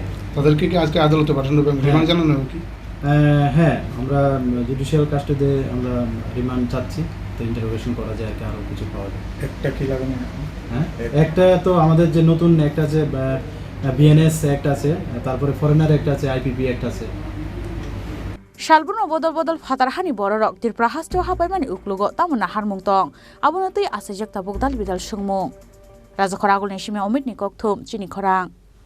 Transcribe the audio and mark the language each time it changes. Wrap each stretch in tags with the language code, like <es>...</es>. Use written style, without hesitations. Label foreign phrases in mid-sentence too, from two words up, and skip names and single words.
<bn>তাদেরকে কি আজকে আদালতে পাঠানো হবে রিমান্ড জানানো হবে কি হ্যাঁ আমরা</bn> <en>judicial custody</en> <bn>আমরা রিমান্ড চাচ্ছি তো ইন্টারোগেশন করা যায় আর কি আরও কিছু পাওয়া যায় একটা কি লাগানো হ্যাঁ একটা তো আমাদের যে নতুন একটা আছে বিএনএস অ্যাক্ট আছে তারপরে ফরেনার অ্যাক্ট আছে আইপিপি অ্যাক্ট আছে</bn> <trp>Shalbuno Bodol Bodol Fatarhani Borok Tripura Hasto Hapaimani Uklugo Tamuna Harmungtong Abonati Asajak Tabuk Dal Bidal Shungmung Raja Khoragul Nishime Omit Nikok Thum Chini Khorang</trp>